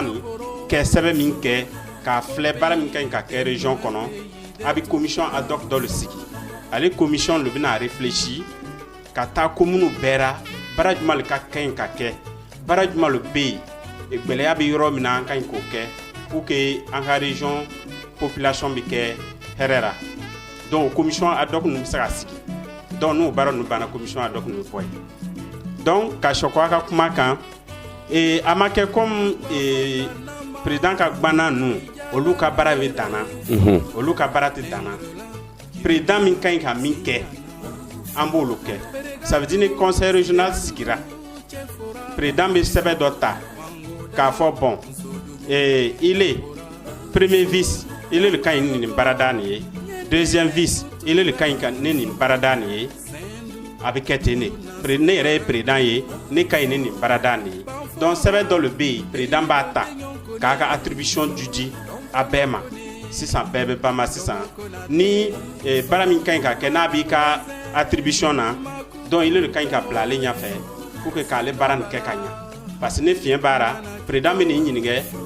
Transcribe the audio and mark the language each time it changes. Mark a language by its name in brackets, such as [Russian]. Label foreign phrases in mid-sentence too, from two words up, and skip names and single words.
[Bambara] nin kɛ sɛbɛn min kɛ k'a filɛ baara min ka ɲi ka kɛ région kɔnɔ a bɛ [French] commission ad hoc [Bambara] dɔ le sigi ale commission le bɛna réfléchir ka taa commune bɛɛ la baara jumɛn le ka ɲi ka kɛ baara jumɛn le bɛ yen gɛlɛya bɛ yɔrɔ min na an ka ɲi k'o kɛ [French] pour que [Bambara] an ka région population bɛ kɛ hɛrɛ la [French] donc commission ad hoc [Bambara] ninnu bɛ se ka sigi donc n'o baara ninnu banna [French] commission ad hoc [Bambara] ninnu bɛ bɔ yen donc ka sɔkɔ a ka kuma kan a ma kɛ [French] comme président [Bambara] ka gbanan ninnu olu ka baara bɛ danna olu ka baara tɛ danna président min ka ɲi ka min kɛ an b'olu kɛ [French] ça veut dire [Bambara] ni [French] conseil régional [Bambara] sigira président bɛ sɛbɛn dɔ ta k'a fɔ [French] bon il est premier vice il est [Bambara] le ka ɲi ni nin baarada nin ye [French] deuxième vice il est [Bambara] le ka ɲi ka ni nin baarada nin ye a bɛ kɛ ten de ne yɛrɛ ye président ye ne ka ɲi ni nin baarada nin ye donc sɛbɛn dɔ le bɛ yen président b'a ta k'a ka attribution di a bɛɛ ma sisan bɛɛ bɛ ban ma sisan ni baara min ka ɲi ka kɛ n'a b'i ka attribution na [French] donc il [Bambara] le ka ɲi ka bila ale ɲɛfɛ [French] pour que [Bambara] k'ale baara nin kɛ ka ɲɛ [French] parce que [Bambara] ne fiɲɛ b'a la président bɛ nin ɲininka